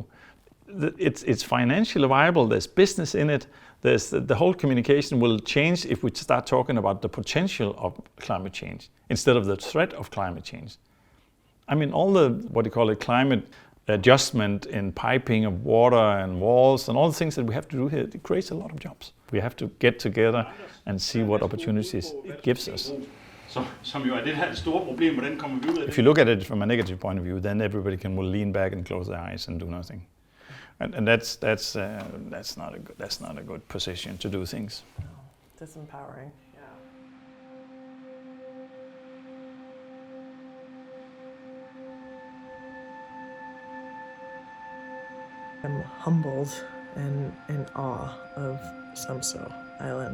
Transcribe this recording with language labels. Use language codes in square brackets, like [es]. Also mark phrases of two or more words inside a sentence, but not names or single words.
[en] It's financially viable, there's business in it, the whole communication will change if we start talking about the potential of climate change instead of the threat of climate change. I mean, all the, climate adjustment in piping of water and walls and all the things that we have to do here, it creates a lot of jobs. We have to get together and see what opportunities it gives us. [da] Som jo er det her store problem, hvordan kommer vi ud af det? [en] If you look at it from a negative point of view, then everybody will lean back and close their eyes and do nothing. And that's not a good position to do things. No, disempowering. Yeah. I'm humbled and in awe of Samso Island.